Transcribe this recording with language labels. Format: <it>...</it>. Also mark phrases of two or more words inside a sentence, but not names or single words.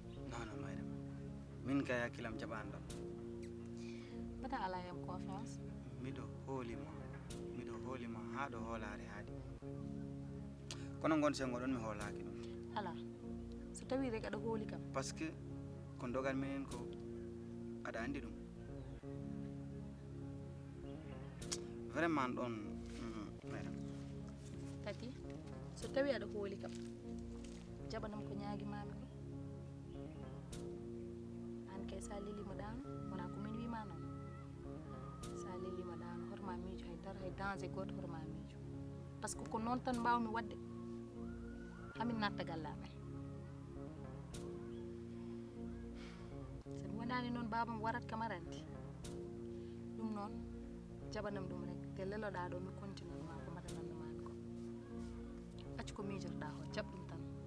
<ff>Non, non, Mayra. Min kay hakkilam jaɓani ɗon. Bata ala yam confiance. Miɗo hoolima. Miɗo hoolima ha ɗo hoolare haadi. Kono ngon sen ngon mi hoolaaki ɗum. Ala. So tawi rek aɗa hooli kam.</ff> <fr>Par ce que</fr> <ff>ko ndogal minen ko aɗa anndi ɗum. Vraiment ɗon, mm, madame. Tati, so tawi aɗa hooli kam, jaɓanam ko ñaagi maami ko. An kay sa leli mo ɗaano, wona ko min wiima noon. Sa leli mo ɗaano, horma miijo hay dara, hay danger gooto horma miijo.</ff> <fr>Par ce que</fr> <ff>ko noon tan mbawmi waɗde. Hamin natta galle amen. So mi wonaani noon, baaba mo warat kam aranti. Ɗum noon, jaɓanam ɗum rek. Te leloɗaa ɗo, mi continue ma ko mbaɗananno maami ko. Accu ko miijotoɗaa ko, jaɓ ɗum tan.</ff>